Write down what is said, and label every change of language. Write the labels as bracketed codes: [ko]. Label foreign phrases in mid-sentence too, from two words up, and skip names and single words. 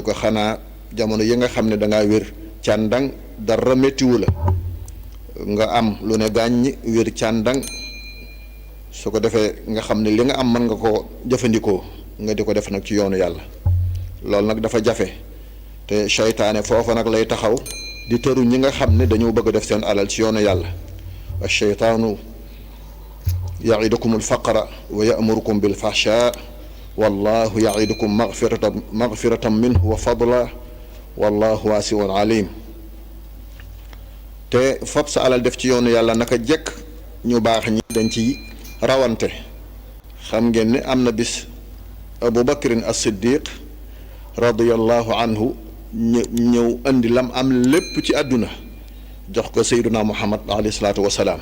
[wo] ko xanaa jamono yi nga xam ne dangaa wér càndang dara méttiwu la nga am lu ne gàññ wér càndang su ko defee nga xam ne li nga am mën nga ko jëfandikoo nga di ko def nag ci yoonu yàlla loolu nag dafa jafe te seytaane foofa nag lay taxaw di tëru ñi nga xam ne dañoo bëgg a def seen alal ci yoonu yàlla [ar] الشيطان يعدكم الفقر ويأمركم بالفحشاء والله يعدكم مغفرة منه وفضلا والله واسع عليم. [wo] te fab sa alal def ci yoonu yàlla naka jekk ñu baax ñi dañ ci rawante. xam ngeen ne am na bis Abu Bakrin as-Siddiq [ar] رضي الله عنه [wo] ñëw andi lam am lépp ci àdduna jox ko [ar] سيدنا محمد عليه الصلاة والسلام.